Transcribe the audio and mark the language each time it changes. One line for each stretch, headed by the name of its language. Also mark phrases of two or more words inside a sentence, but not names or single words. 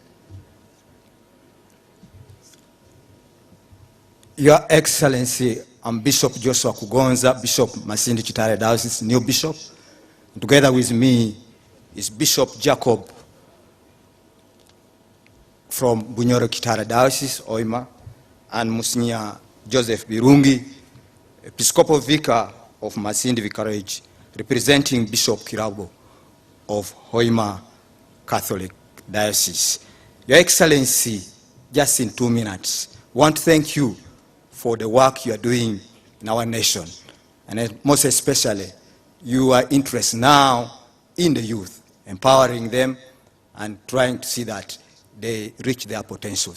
English: Your Excellency, I'm Bishop Joshua Kugonza, Bishop Masindi Chitale Diocese, new bishop. Together with me is Bishop Jacob from Bunyoro Kitale Diocese, Oima, and Monsignor Joseph Birungi, Episcopal Vicar of Masindi Vicarage, representing Bishop Kirabo of Hoima Catholic Diocese. Your Excellency, just in 2 minutes, want to thank you for the work you are doing in our nation, and most especially your interest now in the youth, empowering them and trying to see that they reach their potential.